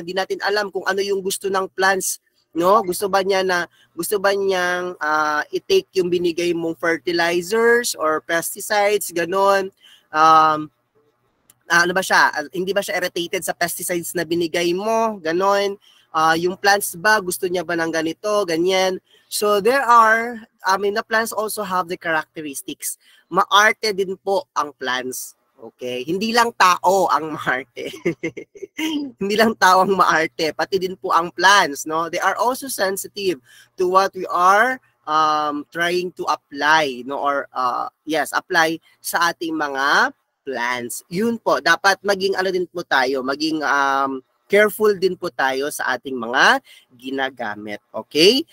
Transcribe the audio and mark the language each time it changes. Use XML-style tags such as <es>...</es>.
<tl>Hindi natin alam kung ano yung gusto ng plants, no? Gusto ba niyang i-take yung binigay mong fertilizers or pesticides, ganon. Ano ba siya? Hindi ba siya irritated sa pesticides na binigay mo? Ganon. Yung plants ba, gusto niya ba ng ganito, ganyan.</tl> <en>So there are, the plants also have the characteristics.</en> <tl>Maarte din po ang plants. Okay? Hindi lang tao ang maarte. Hindi lang tao ang maarte, pati din po ang plants, no?</tl> <en>They are also sensitive to what we are trying to apply, no? Or yes, apply</en> <tl>sa ating mga</tl> <en>plants.</en> <tl>Yun po, dapat maging ano din po tayo, maging careful din po tayo sa ating mga ginagamit. Okay?</tl>